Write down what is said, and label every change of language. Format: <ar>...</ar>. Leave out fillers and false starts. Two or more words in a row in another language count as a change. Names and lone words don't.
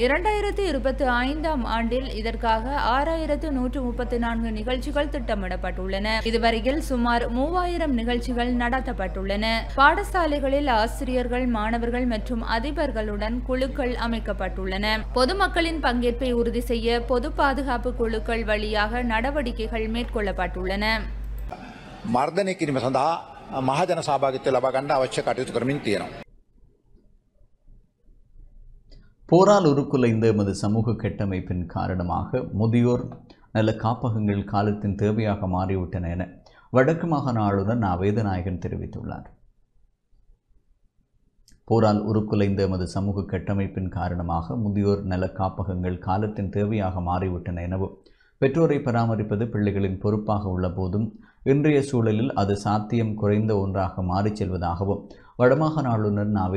<ta>2025ஆம் ஆண்டில் இதற்காக 6134 நிகழ்ச்சிகள் திட்டமிடப்பட்டுள்ளன. இதுவரையில் சுமார் 3000 நிகழ்ச்சிகள் நடத்தப்பட்டுள்ளன. பாடசாலைகளில் ஆசிரியர்கள், மாணவர்கள் மற்றும் அதிபர்களுடன் குழுக்கள் அமைக்கப்பட்டுள்ளன. பொதுமக்களின் பங்கேற்பை உறுதி செய்ய பொது பாதுகாப்பு குழுக்கள் வழியாக நடவடிக்கைகள் மேற்கொள்ளப்பட்டுள்ளன.</ta> <si>මර්ධනය කිරීම සඳහා මහජන සහභාගීත්වය ලබා ගන්න අවශ්‍ය කටයුතු කරමින් තියෙනවා.</si> <ta>போரால் உருக்குலைந்த எமது சமூக கட்டமைப்பின் காரணமாக முதியோர் நல காப்பகங்கள் காலத்தின் தேவையாக மாறிவிட்டன என வடக்கு மாகாண ஆளுநர் நா. வேதநாயகன் தெரிவித்துள்ளார். போரால் உருக்குலைந்த எமது சமூக கட்டமைப்பின் காரணமாக முதியோர் நல காப்பகங்கள் காலத்தின் தேவையாக மாறிவிட்டன எனவும், பெற்றோரை பராமரிப்பது பிள்ளைகளின் பொறுப்பாக உள்ள போதும் இன்றைய சூழலில் அது சாத்தியம் குறைந்த ஒன்றாக மாறிச் செல்வதாகவும் வடமாகாண ஆளுநர் நா.</ta>